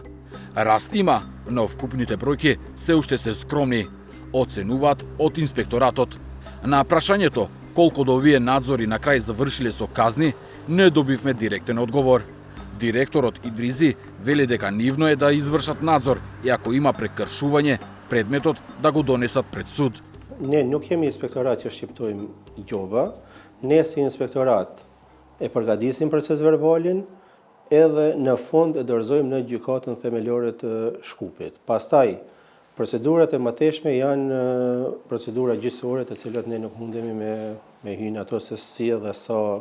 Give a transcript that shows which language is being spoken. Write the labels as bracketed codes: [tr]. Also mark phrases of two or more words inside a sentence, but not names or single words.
[mk] Раст има, но вкупните бројки се уште се скромни, оценуваат од инспекторатот. На прашањето колку од овие надзори на крај завршиле со казни, не добивме директен одговор. Директорот Идризи вели дека нивно е да извршат надзор и ако има прекршување, предметот да го донесат пред суд. [sq] Ne nuk jemi inspektorat që shqiptojmë gjova, ne si inspektorat e përgatisim proces verbalin edhe në fund e dorëzojmë në gjykatën themelore të Shkupit. Pastaj, procedurat e mëtejshme janë procedura gjyqësore të cilat ne nuk mundemi me hyrë ato se si dhe sa.